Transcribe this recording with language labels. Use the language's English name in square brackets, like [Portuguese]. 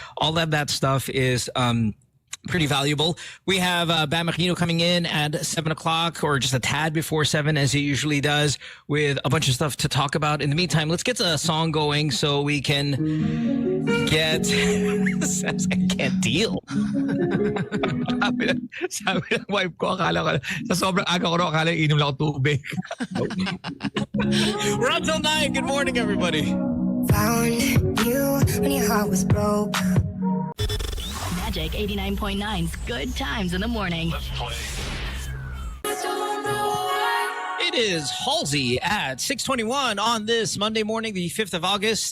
[English] All of that stuff is pretty valuable. We have Bam Aquino coming in at 7 o'clock, or just a tad before 7, as he usually does, with a bunch of stuff to talk about. In the meantime, let's get a song going so we can get... I can't deal. [Filipino] Sabi ng wife ko, akala ko, sa sobrang aga ko akala inom lang ako tubig. [English] We're on till 9. Good morning, everybody. Found you when your heart was broke. Magic 89.9's Good Times in the Morning. It is Halsey at 6:21 on this Monday morning, the 5th of August.